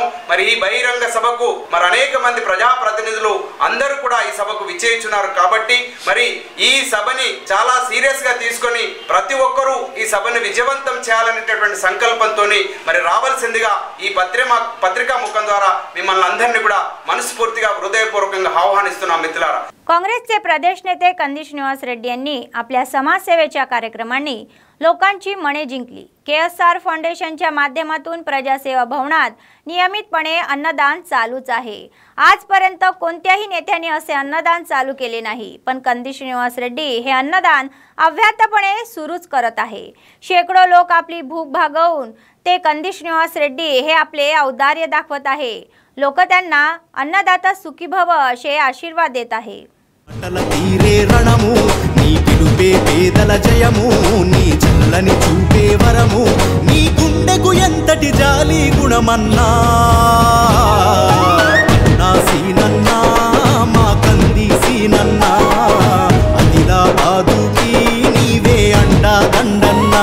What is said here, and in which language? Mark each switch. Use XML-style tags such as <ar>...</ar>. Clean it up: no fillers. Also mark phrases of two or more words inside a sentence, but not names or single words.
<te>మరి ఈ బహిరంగ సభకు మరి అనేక మంది ప్రజాప్రతినిధులు అందరూ కూడా ఈ సభకు విచ్చేస్తున్నారు కాబట్టి మరి ఈ సభని చాలా సీరియస్ గా తీసుకొని ప్రతి ఒక్కరూ ఈ సభని విజయవంతం చేయాలనేటటువంటి సంకల్పంతో మరి రావాల్సిందిగా ఈ పత్రికా ముఖం ద్వారా మిమ్మల్ని అందరినీ కూడా మనస్ఫూర్తిగా హృదయపూర్వకంగా ఆహ్వానిస్తున్నాం మిత్రులారా।</te> <mr>काँग्रेसचे प्रदेश नेते कंदी श्रीनिवास रेड्डी यांनी आपल्या समाजसेवेच्या कार्यक्रमांनी लोकांची मने जिंकली। KSR फाउंडेशनच्या माध्यमातून प्रजासेवा भवनात नियमितपणे अन्नदान चालूच आहे। आजपर्यंत कोणत्याही नेत्याने असे अन्नदान चालू केले नाही, पण कंदी श्रीनिवास रेड्डी हे अन्नदान अव्याहतपणे सुरूच करत आहे। शेकडो लोक आपली भूक भागवून ते कंदी श्रीनिवास रेड्डी हे आपले औदार्य दाखवत आहे। लोक त्यांना अन्नदाता सुखी भव असे आशीर्वाद देत आहे।</mr> <te>తీరే రణము నీ పిలుపే పేదల జయము నీ చల్లని చూపే వరము నీ గుండెకు ఎంతటి జాలి గుణమన్నా నా సీనన్నా మా కంది సీనన్నా ఆదిలాబాదుకి నీవే అండా దండన్నా</te>